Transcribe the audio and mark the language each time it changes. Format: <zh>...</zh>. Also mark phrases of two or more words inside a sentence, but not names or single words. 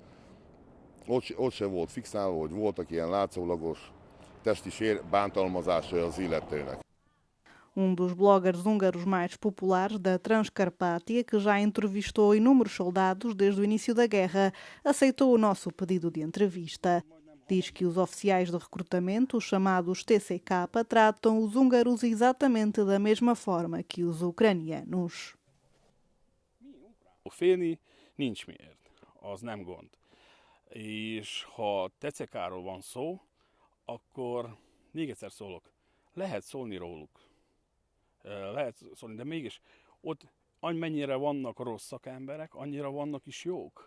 <hu>Ott se volt fixálva, hogy voltak ilyen látszólagos testi bántalmazásai az illetőnek.</hu> <pt>Dos bloggers húngaros mais populares da Transcarpátia, que já entrevistou inúmeros soldados desde o início da guerra, aceitou o nosso pedido de entrevista. Diz que os oficiais de recrutamento, os chamados TCK, tratam os húngaros exatamente da mesma forma que os ucranianos.</pt> <hu>Félni nincs miért, az nem gond. És ha TCK-ról van szó, akkor még egyszer szólok, lehet szólni róluk. Lehet szólni, de mégis ott amennyire vannak rossz szakemberek, annyira vannak is jók.</hu>